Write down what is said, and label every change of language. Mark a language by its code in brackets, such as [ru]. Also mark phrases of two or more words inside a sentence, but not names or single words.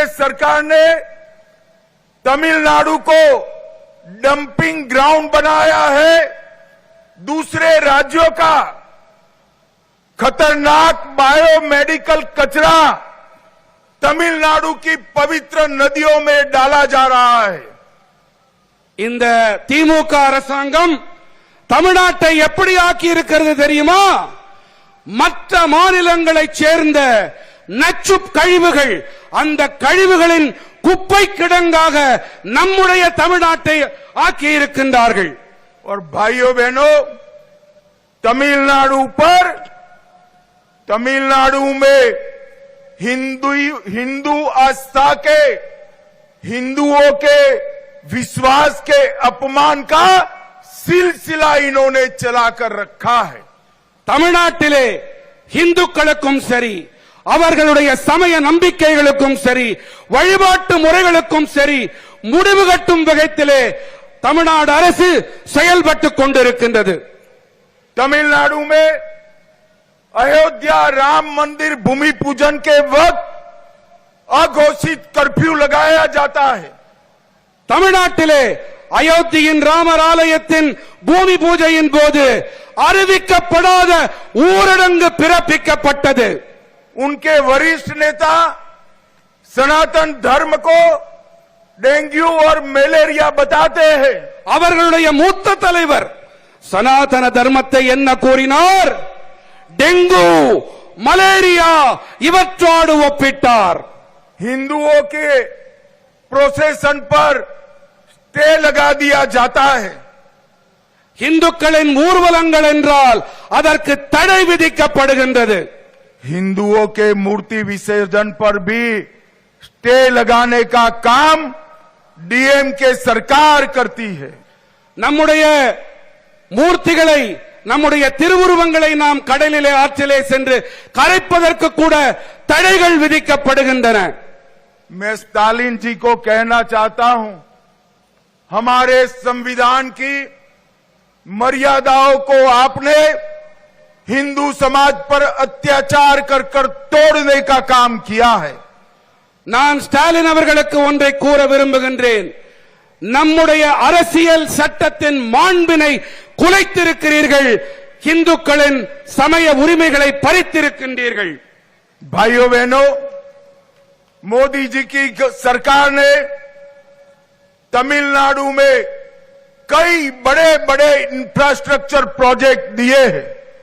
[hi] सरकार ने तमिलनाडु को [en] dumping ground [hi] बनाया है। दूसरे राज्यों का खतरनाक बायोमेडिकल कचरा तमिलनाडु की पवित्र नदियों में डाला जा रहा है। [ta] இந்த திமுக அரசாங்கம் தமிழ்நாட்டை எப்படி ஆக்கி இருக்கிறது தெரியுமா? மற்ற மாநிலங்களைச் சேர்ந்த நச்சு கழிவுகள், அந்த கழிவுகளின் குப்பை கிடங்காக நம்முடைய தமிழ்நாட்டை ஆக்கி இருக்கின்றார்கள்। [hi] और भाइयों बहनों, तमिलनाडु में हिंदू आस्था के, हिंदुओं के विश्वास के अपमान का सिलसिला इन्होंने चलाकर रखा है। [ta] தமிழ்நாட்டிலே இந்துக்களுக்கும் சரி, அவர்களுடைய சமய நம்பிக்கைகளுக்கும் சரி, வழிபாட்டு முறைகளுக்கும் சரி முடிவு கட்டும் வகையிலே தமிழ்நாடு அரசு செயல்பட்டுக் கொண்டிருக்கின்றது। [hi] तमिलनाडु में अयोध्या राम मंदिर भूमि पूजन के वक्त अघोषित कर्फ्यू लगाया जाता है। [ta] தமிழ்நாட்டிலே அயோத்தியின் ராமர் ஆலயத்தின் பூமி பூஜையின் போது அறிவிக்கப்படாத ஊரடங்கு பிறப்பிக்கப்பட்டது। [hi] उनके वरिष्ठ नेता सनातन धर्म को डेंगू और मलेरिया बताते हैं। [ta] அவர்களுடைய மூத்த தலைவர் சனாதன தர்மத்தை என்ன கூறினார்? டெங்கு, மலேரியா இவற்றோடு ஒப்பிட்டார்। [hi] हिंदुओं के प्रोसेसन पर स्टे लगा दिया जाता है। [ta] இந்துக்களின் ஊர்வலங்கள் என்றால் அதற்கு தடை விதிக்கப்படுகின்றது। [hi] हिंदुओं के मूर्ति विसर्जन पर भी स्टे लगाने का काम डीएमके सरकार करती है। [ta] நம்முடைய மூர்த்திகளை, நம்முடைய திருவுருவங்களை நாம் கடலிலே ஆற்றிலே சென்று கரைப்பதற்கு கூட தடைகள் விதிக்கப்படுகின்றன। [hi] मैं स्टालिन जी को कहना चाहता हूं, हमारे संविधान की मर्यादाओं को आपने हिंदू समाज पर अत्याचार कर तोड़ने का काम किया है। [ta] நான் ஸ்டாலின் அவர்களுக்கு ஒன்றை கூற விரும்புகின்றேன்। நம்முடைய அரசியல் சட்டத்தின் மாண்பினை குலைத்திருக்கிறீர்கள், இந்துக்களின் சமய உரிமைகளை பறித்திருக்கின்றீர்கள்। [hi] भाइयों बहनों, मोदी जी की सरकार ने तमिलनाडु में कई बड़े बड़े [en] infrastructure project [hi] दिए हैं।